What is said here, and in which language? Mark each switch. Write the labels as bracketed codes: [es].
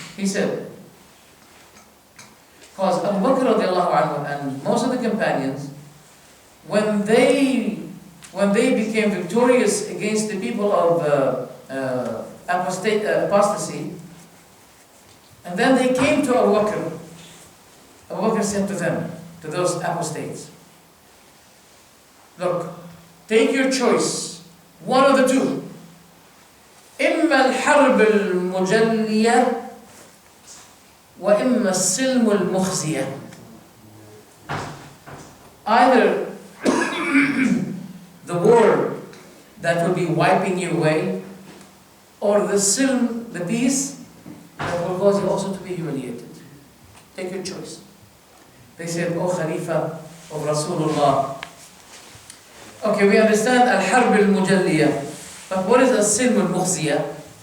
[en] He said, because Abu Bakr radiallahu anhu and most of the companions, when they became victorious against the people of apostasy, and then they came to Abu Bakr said to them, to those apostates, look, take your choice, one of the two. إِمَّا [ar] إما الحرب المجلية وإما السلم المخزية. [en] Either the war that will be wiping you away, or the silm, the peace, that will cause you also to be humiliated. Take your choice. They said, "Oh Khalifa of Rasulullah, okay, we understand al-harb al-mujalliyah, but what is al-silm al-mukhziyah?"